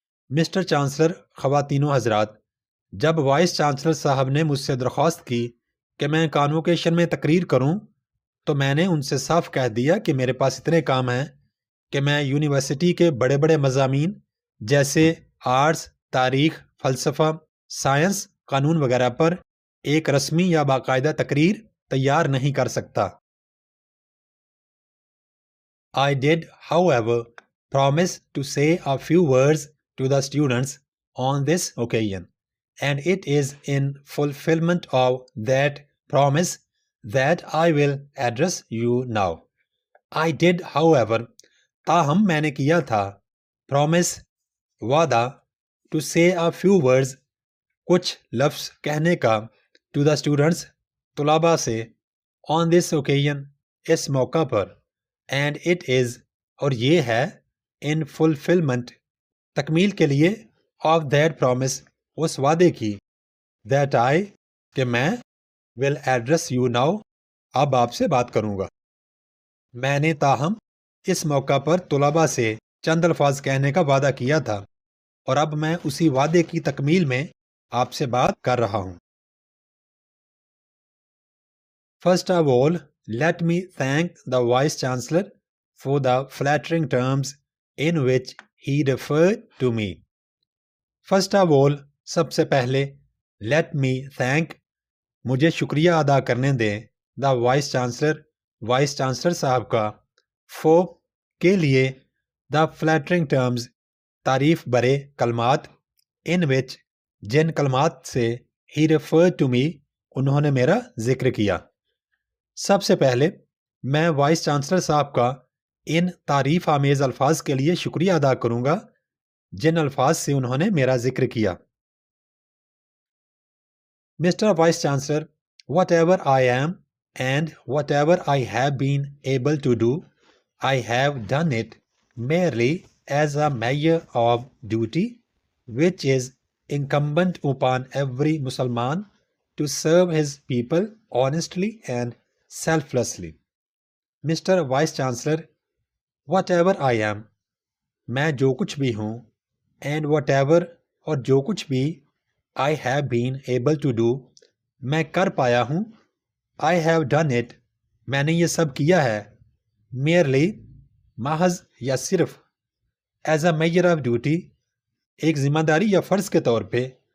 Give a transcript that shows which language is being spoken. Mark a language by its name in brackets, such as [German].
[Urdu] Mister chancellor, خواتین و حضرات, جب وائس چانسلر صاحب نے مجھ سے درخواست کی کہ میں کانوکیشن میں تقریر کروں, تو میں نے ان سے صاف کہہ دیا کہ میرے پاس اتنے کام ہیں کہ میں یونیورسٹی کے بڑے بڑے مضامین جیسے آرٹس, تاریخ, فلسفہ, سائنس, قانون وغیرہ پر ایک رسمی یا باقاعدہ تقریر تیار نہیں کر سکتا. [English] I did, however, promise to say a few words to the students on this occasion, and it is in fulfillment of that promise that I will address you now. I did, however, [Urdu] تاہم میں نے کیا تھا, promise, وعدہ, [English] to say a few words, [Urdu] کچھ لفظ کہنے کا, [English] to the students, [Urdu] طلباء سے, [English] on this occasion, [Urdu] اس موقع پر, [English] and it is, [Urdu] اور یہ ہے, [English] in fulfillment, [Urdu] تکمیل کے لیے, [English] of that promise, [Urdu] اس وعدے کی, [English] that I, [Urdu] کہ میں, [English] will address you now, [Urdu] اب آپ سے بات کروں گا. میں نے تاہم اس موقع پر طلباء سے چند الفاظ کہنے کا وعدہ کیا تھا, اور اب میں اسی وعدے کی تکمیل میں آپ سے بات کر رہا ہوں. [English] First of all, let me thank the Vice Chancellor for the flattering terms in which he referred to me. First of all, [Urdu] سب سے پہلے, [English] let me thank, [Urdu] مجھے شکریہ ادا کرنے دیں, [English] the Vice Chancellor, [Urdu] Vice Chancellor صاحب کا, for, کے لیے, [English] the flattering terms, [Urdu] تعریف برے کلمات, [English] in which, [Urdu] جن کلمات سے, [English] he referred to me, [Urdu] انہوں نے میرا ذکر کیا. سب سے پہلے میں وائس چانسلر صاحب کا ان تعریف آمیز الفاظ کے لیے شکریہ ادا کروں گا جن الفاظ سے انہوں نے میرا ذکر کیا. [English] Mister vice chancellor, whatever I am and whatever I have been able to do, I have done it merely as a measure of duty which is incumbent upon every Musliman to serve his people honestly and selflessly. [Urdu] Mister vice chancellor [English] whatever I am, [Urdu] میں جو کچھ بھی ہوں، [English] and whatever [Urdu] اور جو کچھ بھی [English] I have been able to do [Urdu] میں کر پایا ہوں، [English] I have done it [Urdu] میں نے یہ سب کیا ہے، میئرلی محض یا صرف، [English] as a measure of duty [Urdu] ایک ذمہ داری یا فرض کے طور پہ،